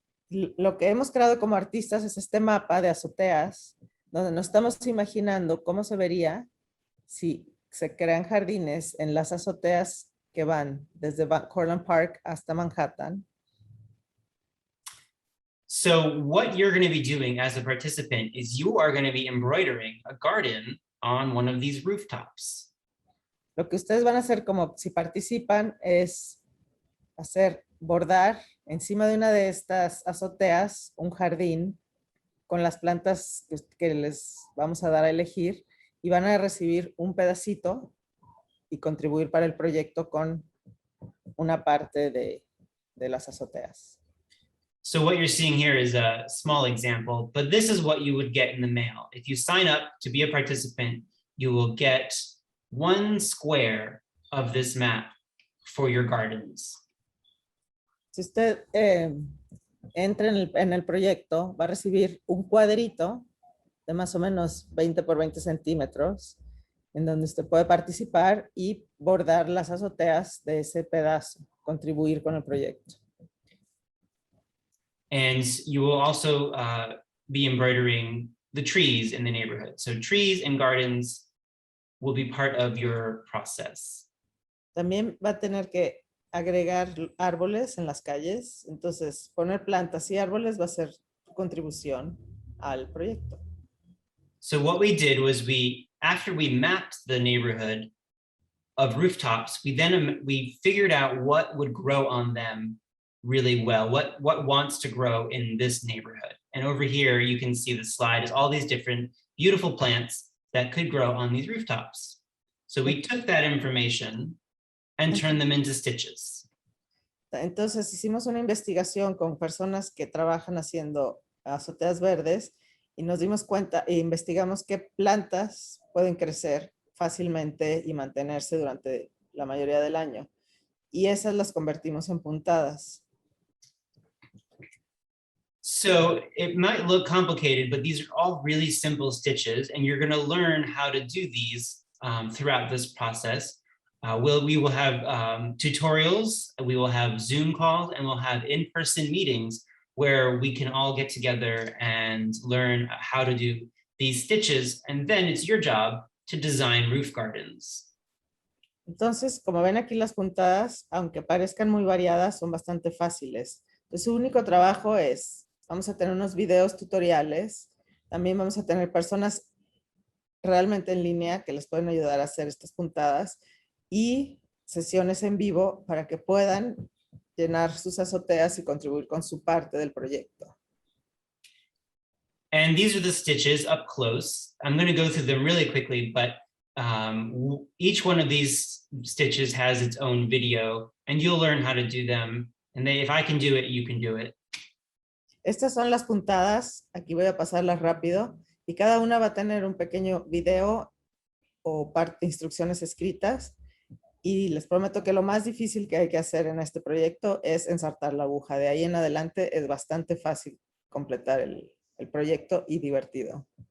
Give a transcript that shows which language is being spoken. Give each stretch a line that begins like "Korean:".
Spanish: Lo que hemos creado como artistas es este mapa de azoteas, donde nos estamos imaginando cómo se vería si se crean jardines en las azoteas que van desde Van Cortlandt Park hasta Manhattan.
English: So what you're going to be doing as a participant is you are going to be embroidering a garden on one of these rooftops.
Spanish: Lo que ustedes van a hacer como si participan es bordar encima de una de estas azoteas un jardín con las plantas que les vamos a dar a elegir y van a recibir un pedacito y contribuir para el proyecto con una parte de las azoteas.
English: So what you're seeing here is a small example, but this is what you would get in the mail. If you sign up to be a participant, you will get 1 square of this map for your gardens.
Spanish: Si usted entra en el proyecto, va a recibir un cuadrito de más o menos 20 por 20 centímetros, en donde usted puede participar y bordar las azoteas de ese pedazo, contribuir con el proyecto.
English: And you will also be embroidering the trees in the neighborhood. So trees and gardens will be part of your process.
Spanish: También va a tener que agregar árboles en las calles. Entonces, poner plantas y árboles va a ser tu contribución al proyecto.
English: So what we did was after we mapped the neighborhood of rooftops, we figured out what would grow on them really well, what wants to grow in this neighborhood. And over here, you can see the slide is all these different beautiful plants that could grow on these rooftops. So we took that information and turned them into stitches.
Spanish: Entonces hicimos una investigación con personas que trabajan haciendo azoteas verdes y nos dimos cuenta e investigamos qué plantas pueden crecer fácilmente y mantenerse durante la mayoría del año. Y esas las convertimos en puntadas.
English: So it might look complicated, but these are all really simple stitches, and you're going to learn how to do these throughout this process. We will have tutorials, we will have Zoom calls, and we'll have in-person meetings where we can all get together and learn how to do these stitches, and then it's your job to design roof gardens.
Spanish: Entonces, como ven aquí las puntadas, aunque parezcan muy variadas, son bastante fáciles. Entonces, su único trabajo es, vamos a tener unos videos tutoriales, también vamos a tener personas realmente en línea que les pueden ayudar a hacer estas puntadas y sesiones en vivo para que puedan llenar sus azoteas y contribuir con su parte del proyecto.
English: And these are the stitches up close. I'm going to go through them really quickly, but each one of these stitches has its own video, and you'll learn how to do them. And if I can do it, you can do it.
Spanish: Estas son las puntadas. Aquí voy a pasarlas rápido. Y cada una va a tener un pequeño video o parte de instrucciones escritas. Y les prometo que lo más difícil que hay que hacer en este proyecto es ensartar la aguja. De ahí en adelante es bastante fácil completar el proyecto y divertido.